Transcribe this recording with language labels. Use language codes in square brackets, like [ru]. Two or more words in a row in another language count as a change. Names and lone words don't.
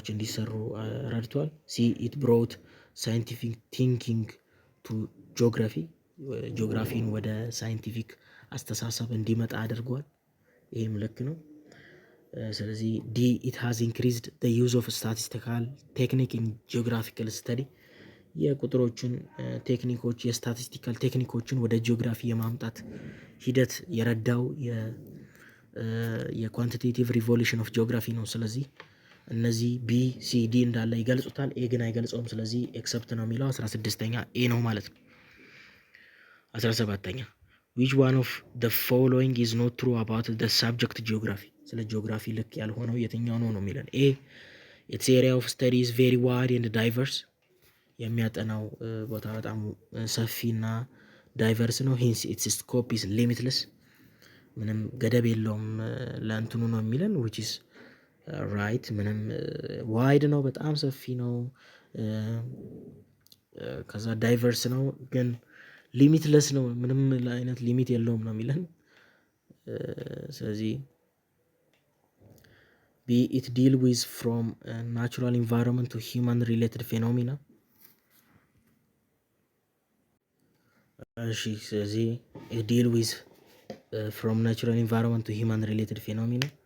[am] እንዲሰሩ ረድቷል። [en] c it brought scientific thinking to geography [am] ጂኦግራፊን ወደ ሳይንቲፊክ አስተሳሰብ እንዲመጣ አድርጓል። ይህም ልክ ነው። ስለዚህ [en] d it has increased the use of statistical technique in geographical study [am] የቁጥሮችን ቴክኒኮች የስታቲስቲካል ቴክኒኮችን ወደ ጂኦግራፊ የማምጣት ሂደት የረዳው [en] quantitative revolution of geography [am] ነው። ስለዚህ እነዚህ ቢ ሲ ዲ እንዳለ ይገልጹታል፣ ኤ ግን አይገልጸውም። ስለዚህ ኤክሰፕት ነው የሚለው 16ኛ ኤ ነው ማለት ነው። 17ኛ [en] which one of the following is not true about the subject geography። [am] ስለ ጂኦግራፊ ልክ ያልሆነው የትኛው ነው ነው የሚለን። ኤ [en] its area of study is very wide and diverse። [am] የሚያጠናው ቦታ በጣም ሰፊና ዳይቨርስ ነው። [en] hence its scope is limitless። [am] ምንም ገደብ የለውም ለእንትኑ ነው የሚለን [en] which is right። [am] ምንም ዋይድ ነው በጣም ሰፊ ነው። ከዛ ዳይቨርስ ነው ግን ሊሚትለስ ነው ምንም አይነት ሊሚት የለውም ነው የሚለን። ስለዚህ [en] b it deal with from natural environment to human related phenomena። [am] እሺ ስለዚህ [en] it deal with from natural environment to human related phenomena።